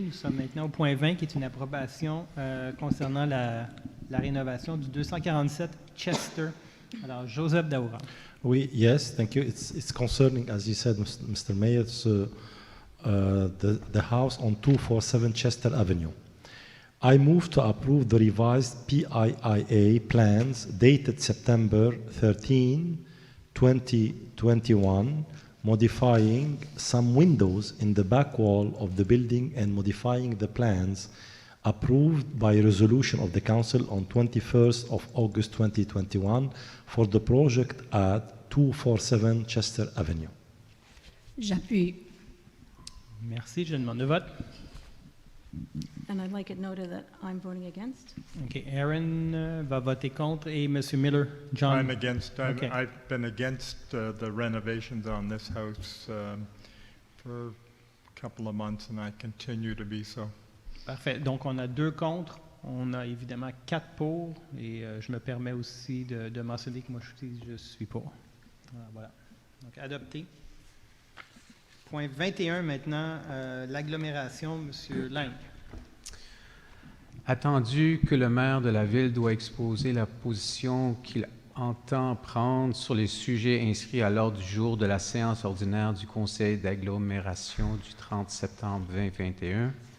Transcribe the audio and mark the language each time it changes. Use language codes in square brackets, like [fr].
[fr] Nous sommes maintenant au point 20, qui est une approbation concernant la rénovation du 247 Chester. Alors, Joseph Daoura. Oui, [en] yes, thank you. It's concerning, as you said, Mr. Mayor, the house on 247 Chester Avenue. I move to approve the revised PIIA plans dated September 13, 2021, modifying some windows in the back wall of the building and modifying the plans approved by resolution of the council on 21st of August 2021 for the project at 247 Chester Avenue. [fr] J'appuie. Merci. Je demande le vote. [en] And I'd like it noted that I'm voting against. OK. [fr] Aaron va voter contre et M. Miller. John. [en] I'm against. Okay. I've been against the renovations on this house for a couple of months, and I continue to be so. [fr] Parfait. Donc, on a 2 contre. On a évidemment 4 pour. Et je me permets aussi de mentionner que moi, je suis pour. Voilà. Donc, adopté. Point 21 maintenant, l'agglomération, M. Lang. Attendu que le maire de la ville doit exposer la position qu'il entend prendre sur les sujets inscrits à l'ordre du jour de la séance ordinaire du Conseil d'agglomération du 30 septembre 2021,